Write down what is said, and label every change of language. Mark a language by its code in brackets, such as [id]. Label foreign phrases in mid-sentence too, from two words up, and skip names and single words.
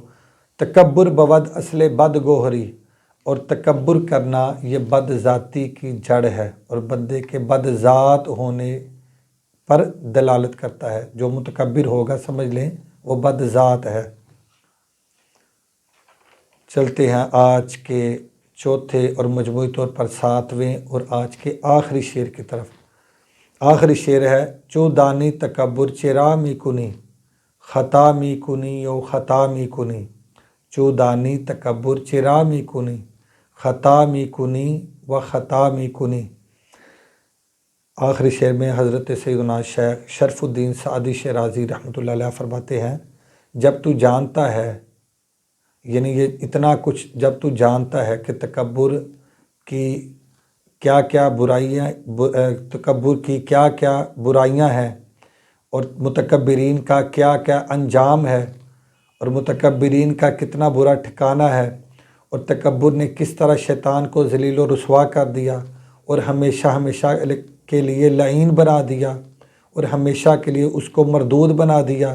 [fa] تکبر بود اصل بد گوہری، [ur] اور تکبر کرنا یہ بد ذاتی کی جڑ ہے اور بندے کے بد ذات ہونے پر دلالت کرتا ہے۔ جو متکبر ہوگا سمجھ لیں وہ بد ذات ہے۔ چلتے ہیں آج کے چوتھے اور مجموعی طور پر 7ویں اور آج کے آخری شعر کی طرف۔ آخری شعر ہے، [fa] چو دانی تکبر چرا می کنی، خطا می کنی و خطا می کنی، چو دانی تکبر چرا می کنی، خطا می کنی و خطا می کنی۔ [ur] آخری شعر میں حضرت سیدنا شیخ شرف الدین سعدی شیرازی رحمۃ اللہ علیہ فرماتے ہیں، جب تو جانتا ہے، یعنی یہ اتنا کچھ جب تو جانتا ہے کہ تکبر کی کیا کیا برائیاں، تکبر کی کیا کیا برائیاں ہیں، اور متکبرین کا کیا کیا انجام ہے، اور متکبرین کا کتنا برا ٹھکانہ ہے، اور تکبر نے کس طرح شیطان کو ذلیل و رسوا کر دیا اور ہمیشہ ہمیشہ کے لیے لعین بنا دیا اور ہمیشہ کے لیے اس کو مردود بنا دیا۔